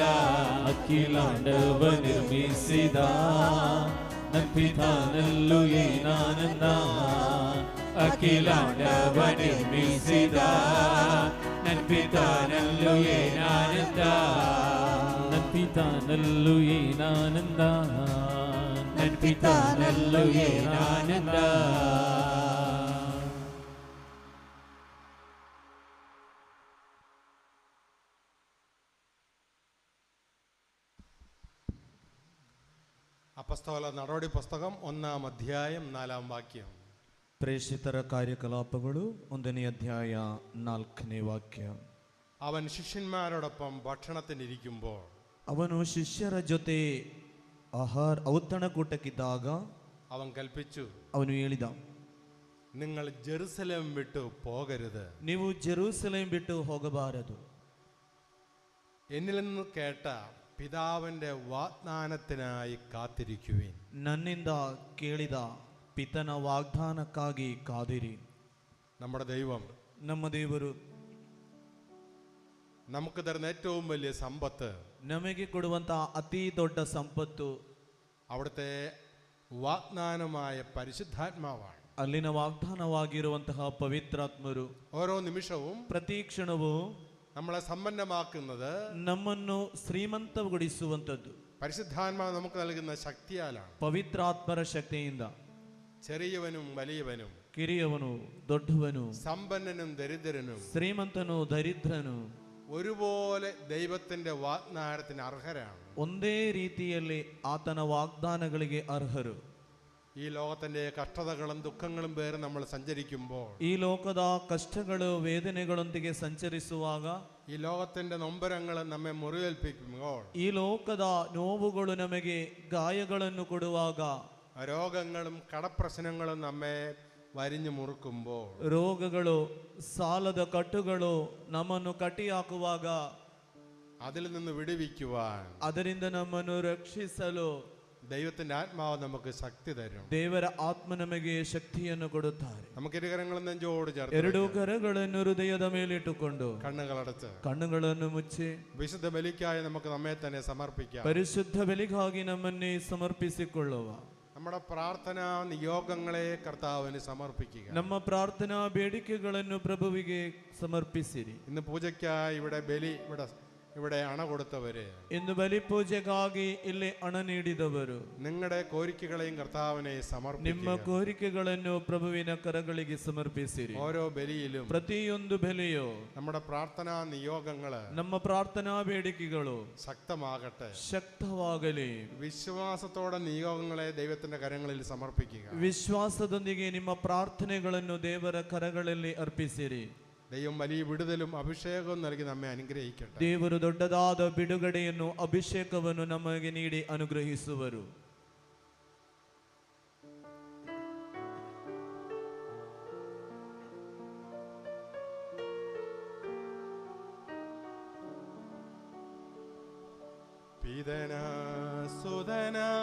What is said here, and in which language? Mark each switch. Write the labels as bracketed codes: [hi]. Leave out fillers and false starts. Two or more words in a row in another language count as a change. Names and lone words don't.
[kn] ಅಖಿಲಾಂಡವ ನಿರ್ಮಿಸಿದ ನನ್ನ ಪಿತಾನಲ್ಲೂ ಏನಾನಂದ. ಅಖಿಲಾಂಡವ ನಿರ್ಮಿಸಿದ ನನ್ನ ಪಿತಾನಲ್ಲೂ ಏನಾನಂದ. ನನ್ನ ಪಿತಾನಲ್ಲೂ ಏನಾನಂದ. ನನ್ನ ಪಿತಾನಲ್ಲೂ ಏನಾನಂದ. [ml] അപ്പസ്തോല നടപടി പുസ്തകം 1-ാം അധ്യായം 4-ാം വാക്യം. [kn] ಪ್ರೇಷಿತರ ಕಾರ್ಯಕಲಾಪಗಳು 1ನೇ ಅಧ್ಯಾಯ 4ನೇ ವಾಕ್ಯ. [ml] അവൻ ശിഷ്യന്മാരോടൊപ്പം ഭക്ഷണത്തിനിരിക്കുമ്പോൾ [kn] ಅವನು ಶಿಷ್ಯರ ಜೊತೆ ಔತಣಕೂಟಕ್ಕಿದ್ದಾಗ [ml] അവൻ കൽപ്പിച്ചു, [kn] ಅವನು ಹೇಳಿದ, [ml] നിങ്ങൾ ജെറുസലേം വിട്ടു പോകരുത്. [kn] ನೀವು ಜೆರೂಸಲೇಂ ಬಿಟ್ಟು ಹೋಗಬಾರದು. [ml] എന്നിൽ നിന്ന് കേട്ട പിതാവിന്റെ വാഗ്ദാനത്തിനായി കാത്തിരിക്കുവിൻ. [kn] ನನ್ನಿಂದ ಕೇಳಿದ ಪಿತನ ವಾಗ್ದಾನಕ್ಕಾಗಿ ಕಾದಿರಿ. [ml] നമ്മുടെ ദൈവം [kn] ನಮ್ಮ ದೇವರು [ml] നമുക്ക് തരുന്ന ഏറ്റവും വലിയ സമ്പത്ത് [kn] ನಮಗೆ ಕೊಡುವಂತಹ ಅತಿ ದೊಡ್ಡ ಸಂಪತ್ತು [ml] അവിടുത്തെ വാഗ്ദാനമായ പരിശുദ്ധാത്മാവാണ്. [kn] ಅಲ್ಲಿನ ವಾಗ್ದಾನವಾಗಿರುವಂತಹ ಪವಿತ್ರಾತ್ಮರು [ml] ഓരോ നിമിഷവും [kn] ಪ್ರತಿ ಕ್ಷಣವೂ [ml] നമ്മളെ സമ്പന്നമാക്കുന്നത് [kn] ನಮ್ಮನ್ನು ಶ್ರೀಮಂತಗೊಳಿಸುವಂಥದ್ದು [ml] പരിശുദ്ധാത്മാവ് നമുക്ക് നൽകുന്ന ശക്തിയാലാണ്. [kn] ಪವಿತ್ರಾತ್ಮರ ಶಕ್ತಿಯಿಂದ [ml] ചെറിയവനും വലിയവനും, [kn] ಕಿರಿಯವನು ದೊಡ್ಡವನು, [ml] സമ്പന്നനും ദരിദ്രനും [kn] ಶ್ರೀಮಂತನು ದರಿದ್ರನು [ml] ഒരുപോലെ ദൈവത്തിന്റെ വാഗ്ദാനത്തിന് അർഹരാണ്. [kn] ಒಂದೇ ರೀತಿಯಲ್ಲಿ ಆತನ ವಾಗ್ದಾನಗಳಿಗೆ ಅರ್ಹರು. [ml] ഈ ലോകത്തിന്റെ കഷ്ടതകളും ദുഃഖങ്ങളും പേര് നമ്മൾ സഞ്ചരിക്കുമ്പോൾ, [kn] ಈ ಲೋಕದ ಕಷ್ಟಗಳು ವೇದನೆಗಳೊಂದಿಗೆ ಸಂಚರಿಸುವಾಗ, [ml] ഈ ലോകത്തിന്റെ നൊമ്പരങ്ങൾ നമ്മെ മുറിവേൽപ്പിക്കുമ്പോൾ, [kn] ಈ ಲೋಕದ ನೋವುಗಳು ನಮಗೆ ಗಾಯಗಳನ್ನು ಕೊಡುವಾಗ, [ml] രോഗങ്ങളും കടപ്രശ്നങ്ങളും നമ്മെ വരിഞ്ഞു മുറുക്കുമ്പോൾ, [kn] ರೋಗಗಳು ಸಾಲದ ಕಟ್ಟುಗಳು ನಮ್ಮನ್ನು ಕಟ್ಟಿಹಾಕುವಾಗ, [ml] അതിൽ നിന്ന് വിടുവിക്കുവാൻ [kn] ಅದರಿಂದ ನಮ್ಮನ್ನು ರಕ್ಷಿಸಲು [ml] ദൈവത്തിന്റെ ആത്മാവ് നമുക്ക് ശക്തി തരും. [kn] ದೇವರ ಆತ್ಮ ನಮಗೆ ಶಕ್ತಿಯನ್ನು ಕೊಡುತ್ತಾರೆ. [ml] നമുക്ക് ഇരുകരങ്ങളും നെഞ്ചോട് [kn] ಎರಡೂ [ml] ചേർത്ത് [kn] ಕರಗಳನ್ನು ಹೃದಯದ ಮೇಲಿಟ್ಟುಕೊಂಡು [ml] കണ്ണുകളടച്ച് [kn] ಕಣ್ಣುಗಳನ್ನು ಮುಚ್ಚಿ [ml] വിശുദ്ധ ബലിക്കായി നമുക്ക് നമ്മെ തന്നെ സമർപ്പിക്കാം. [kn] ಪರಿಶುದ್ಧ ಬಲಿಗಾಗಿ ನಮ್ಮನ್ನೇ ಸಮರ್ಪಿಸಿಕೊಳ್ಳುವ. [ml] നമ്മുടെ പ്രാർത്ഥനാ നിയോഗങ്ങളെ കർത്താവിന് സമർപ്പിക്കുക. [kn] ನಮ್ಮ ಪ್ರಾರ್ಥನಾ ಬೇಡಿಕೆಗಳನ್ನು ಪ್ರಭುವಿಗೆ ಸಮರ್ಪಿಸಿರಿ. [ml] ഇന്ന് പൂജയ്ക്കായി ഇവിടെ ബലി ഇവിടെ അണ കൊടുത്തവര്, [kn] ಇನ್ನು ಬಲಿ ಪೂಜೆಗಾಗಿ ಇಲ್ಲಿ ಹಣ ನೀಡಿದವರು, [ml] നിങ്ങളുടെ കോരിക്കകളെയും കർത്താവിനെ [kn] ನಿಮ್ಮ [ml] സമർപ്പിക്കുക. [kn] ಕೋರಿಕೆಗಳನ್ನು ಪ್ರಭುವಿನ ಕರಗಳಿಗೆ ಸಮರ್ಪಿಸಿರಿ. [ml] ഓരോ ബലിയിലും [kn] ಪ್ರತಿಯೊಂದು ಬೆಲೆಯು [ml] നമ്മുടെ പ്രാർത്ഥനാ നിയോഗങ്ങള് [kn] ನಮ್ಮ ಪ್ರಾರ್ಥನಾ ಬೇಡಿಕೆಗಳು [ml] ശക്തമാകട്ടെ. [kn] ಶಕ್ತವಾಗಲಿ. [ml] വിശ്വാസത്തോടെ നിയോഗങ്ങളെ ദൈവത്തിന്റെ കരങ്ങളിൽ സമർപ്പിക്കുക. [kn] ವಿಶ್ವಾಸದೊಂದಿಗೆ ನಿಮ್ಮ ಪ್ರಾರ್ಥನೆಗಳನ್ನು ದೇವರ ಕರಗಳಲ್ಲಿ ಅರ್ಪಿಸಿರಿ. [ml] ദൈവം വലിയ വിടുതലും അഭിഷേകവും നൽകി നമ്മെ അനുഗ്രഹിക്കട്ടെ. [kn] ದೇವರು ದೊಡ್ಡದಾದ ಬಿಡುಗಡೆಯನ್ನು ಅಭಿಷೇಕವನ್ನು ನಮಗೆ ನೀಡಿ ಅನುಗ್ರಹಿಸುವರು. ಪಿತನ ಸುತನ